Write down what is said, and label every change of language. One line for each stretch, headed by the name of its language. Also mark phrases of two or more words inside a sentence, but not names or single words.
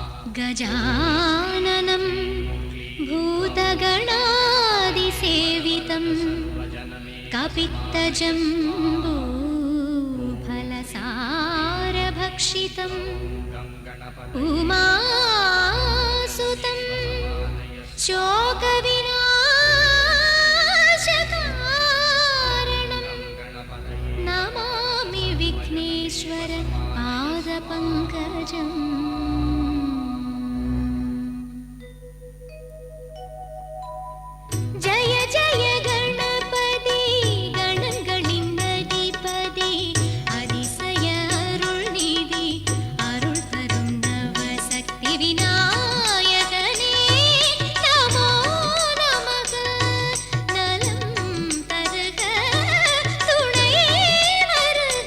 Sanskrit: गजाननं भूतगणादिसेवितं कपित्तजम्बूफलसारभक्षितं उमासुतं शोकविनाशकारणं नमामि विघ्नेश्वर पादपङ्कजम्। ஜய ஜய கணபதி
Tamil: गणங்களின் அதிபதி அதிசய அருள்நிதி அருள் தரும் நவசக்தி விநாயகனே நமோ நமக நலம் தருக துணை வருக।